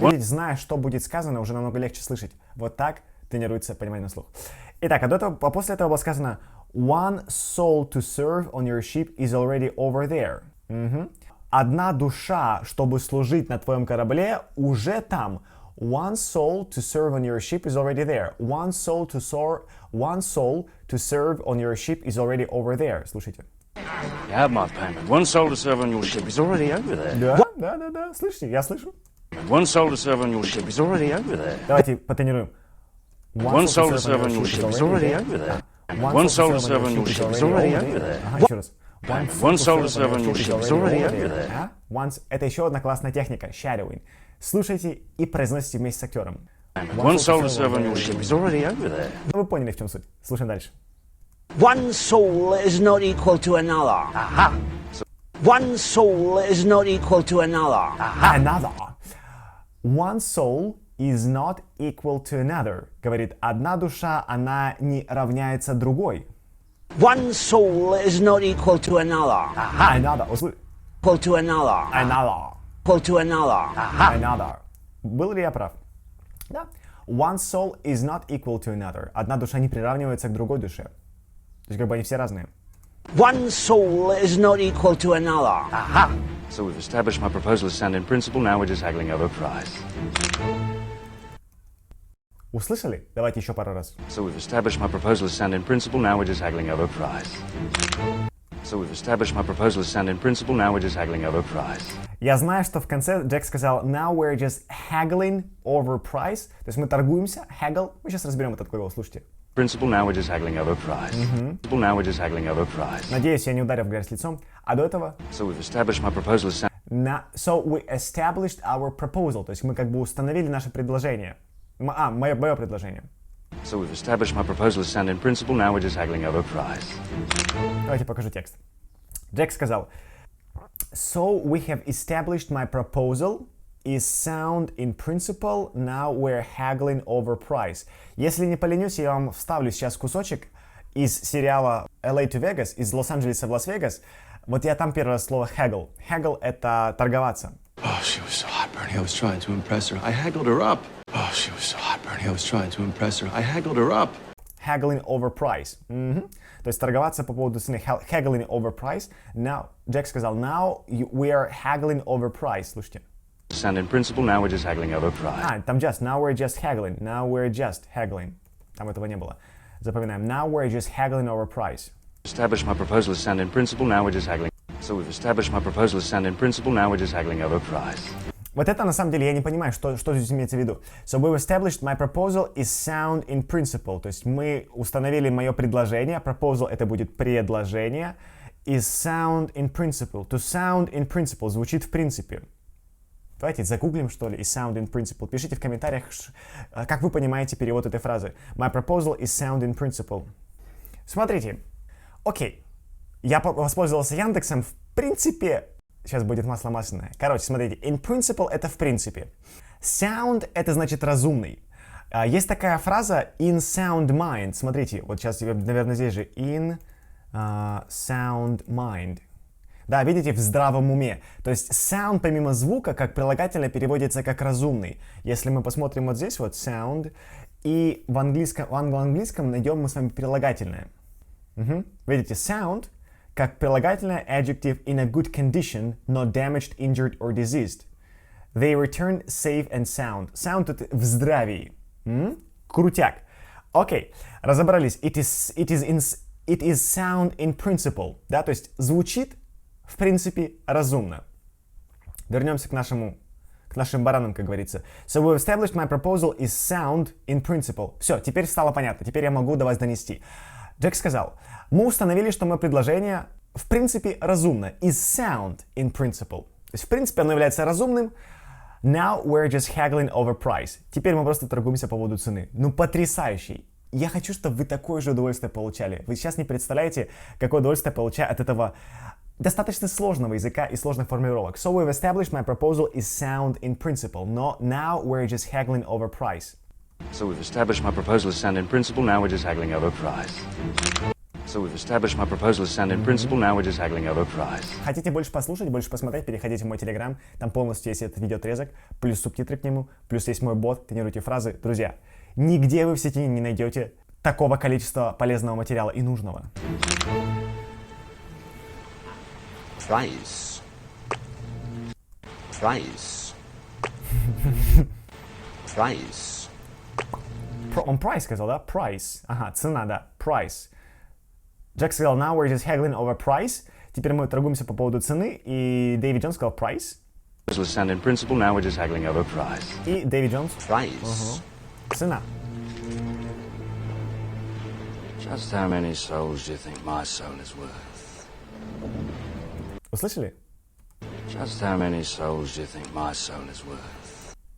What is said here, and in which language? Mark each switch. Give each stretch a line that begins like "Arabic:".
Russian: Видите, зная, что будет сказано, уже намного легче слышать. Вот так тренируется понимание на слух. Итак, после этого было сказано
English: one soul to serve on your ship is already over there.
Russian: Одна душа, чтобы служить на твоем корабле, уже там.
English: One soul to serve on your ship is already there. One soul to serve on your ship is already over there.
Russian: Слушайте.
English: You have my payment. One soul to serve on your ship is already over there.
Russian: Да. Слышите? Я слышу.
English: One soul to serve on your ship is already over there.
Russian: Давайте потренируем.
English: One soul to serve on your ship is already over there. One soul to serve on your ship is already over there.
Russian: Еще раз.
English: One soul to serve on your ship is already over there.
Russian: Once — это еще одна классная техника, shadowing. Слушайте и произносите вместе с актером.
English: One soul to serve on your ship is already over there.
Russian: Вы поняли, в чем суть. Слушаем дальше.
English: One soul is not equal to another. One soul is not equal to another. Another. One soul is not equal to another.
Russian: Говорит, одна душа, она не равняется другой.
English: One soul is not equal to another. Another. Equal to another. Another. Equal to another.
Russian: Another. Был ли я прав? Да.
English: One soul is not equal to another.
Russian: Одна душа не приравнивается к другой душе. То есть как бы они все разные.
English: One soul is not equal to another. So we've established my proposal as sound in principle, now we're just haggling over price.
Russian: Услышали? Давайте еще пару раз.
English: So we've established my proposal as sound in principle, now we're just haggling over price. So we've established my proposal as sound in principle, now we're just haggling over price.
Russian: Я знаю, что в конце Джек сказал
English: now we're just haggling over price.
Russian: То есть мы торгуемся, haggle. Мы сейчас разберем этот глагол, слушайте.
English: Principle, now we're just haggling over price. Principle, now we're just haggling over price.
Russian: Надеюсь, я не ударил в грязь лицом. А до этого?
English: So we've established my proposal as sound... So we established our proposal.
Russian: То есть мы как бы установили наше предложение. Мое предложение.
English: So we've established my proposal as sound in principle, now we're just haggling over price.
Russian: Давайте покажу текст. Джек сказал,
English: so we have established my proposal is sound in principle, now we're haggling over price.
Russian: Если не поленюсь, я вам вставлю сейчас кусочек из сериала LA to Vegas, из Лос-Анджелеса в Лас-Вегас. Вот я там первое слово haggle. Haggle — это торговаться.
English: Oh, she was so hot, Bernie. I was trying to impress her. I haggled her up. Oh, she was so hot, Bernie. I was trying to impress her. I haggled her up. Haggling over price.
Russian: То есть торговаться по поводу цены.
English: Haggling over price. Now,
Russian: Джек сказал,
English: now we are haggling over price.
Russian: Слушайте.
English: Sound in principle, now we're just haggling over price.
Russian: Там
English: just. Now we're just haggling. Now we're just haggling.
Russian: Там этого не было. Запоминаем.
English: Now we're just haggling over price. Established my proposal as sound in principle, now we're just haggling. So we've established my proposal as sound in principle, now we're just haggling over price.
Russian: Вот это на самом деле я не понимаю, что здесь имеется в виду.
English: So we've established my proposal is sound in principle.
Russian: То есть мы установили мое предложение. Proposal — это будет предложение.
English: Is sound in principle. To sound in principle
Russian: звучит в принципе. Давайте загуглим, что ли,
English: is sound in principle.
Russian: Пишите в комментариях, как вы понимаете перевод этой фразы. My proposal is sound in principle. Смотрите. Окей. Я воспользовался Яндексом. В принципе, сейчас будет масло масляное. Короче, смотрите. In principle — это в принципе. Sound — это значит разумный. Есть такая фраза
English: in sound mind.
Russian: Смотрите, вот сейчас, наверное, здесь же in sound mind. Да, видите, в здравом уме. То есть sound помимо звука как прилагательное переводится как разумный. Если мы посмотрим вот здесь вот sound, и в англо-английском найдем мы с вами прилагательное. Видите,
English: sound
Russian: как прилагательное
English: adjective in a good condition, not damaged, injured or diseased. They return safe and sound.
Russian: Sound — это в здравии. Крутяк. Окей, разобрались.
English: It is sound in principle.
Russian: Да, то есть звучит в принципе разумно. Вернемся к нашим баранам, как говорится.
English: So we've established my proposal is sound in principle.
Russian: Все, теперь стало понятно. Теперь я могу до вас донести. Джек сказал, мы установили, что мое предложение в принципе разумно.
English: Is sound in principle.
Russian: То есть в принципе оно является разумным.
English: Now we're just haggling over price.
Russian: Теперь мы просто торгуемся по поводу цены. Ну, потрясающий. Я хочу, чтобы вы такое же удовольствие получали. Вы сейчас не представляете, какое удовольствие получаю от этого достаточно сложного языка и сложных формулировок.
English: So we've established my proposal is sound in principle. No, now we're just haggling over price. So we've established my proposal as sound in principle, now we're just haggling over price. So we've established my proposal as sound in principle, now we're just haggling over price.
Russian: Хотите больше послушать, больше посмотреть, переходите в мой телеграм. Там полностью есть этот видеоотрезок, плюс субтитры к нему, плюс есть мой бот, тренируйте фразы. Друзья, нигде вы в сети не найдете такого количества полезного материала и нужного.
English: Price. Price. Price.
Russian: Он price сказал, да? Price. Ага, цена, да. Price. Джек сказал,
English: now we're just haggling over price.
Russian: Теперь мы торгуемся по поводу цены. И Дэвид Джонс сказал price.
English: This was sound in principle, now we're just haggling over price.
Russian: И Дэвид Джонс.
English: Price.
Russian: Цена.
English: Just how many souls do you think my soul is worth?
Russian: Услышали?
English: Just how many souls do you think my soul is worth?